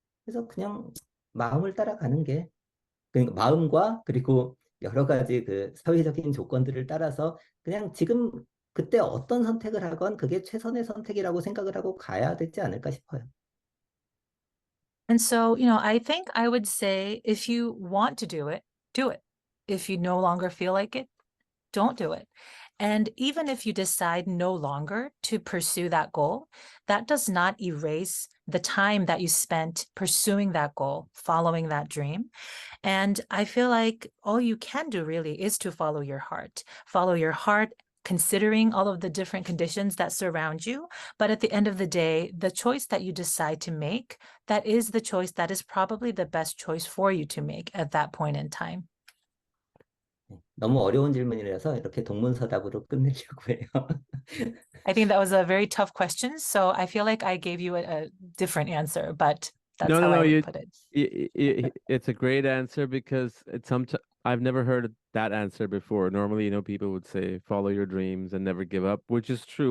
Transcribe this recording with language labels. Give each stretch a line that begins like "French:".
Korean: 그래서 그냥 마음을 따라가는 게 그러니까 마음과 그리고 여러 가지 그 사회적인 조건들을 따라서 그냥 지금 그때 어떤 선택을 하건 그게 최선의 선택이라고 생각을 하고 가야 되지 않을까 싶어요.
English: And so, you know, I think I would say if you want to do it, do it. If you no longer feel like it, don't do it. And even if you decide no longer to pursue that goal, that does not erase the time that you spent pursuing that goal, following that dream. And I feel like all you can do really is to follow your heart, considering all of the different conditions that surround you. But at the end of the day, the choice that you decide to make, that is the choice that is probably the best choice for you to make at that point in time.
Korean: 너무 어려운 질문이라서 이렇게 동문서답으로 끝내려고 해요.
English: I think that was a very tough question. So I feel like I gave you a different answer, but that's No, how I would you, put it. it's a great answer because I've never heard that answer before. Normally, people would say follow your dreams and never give up, which is true.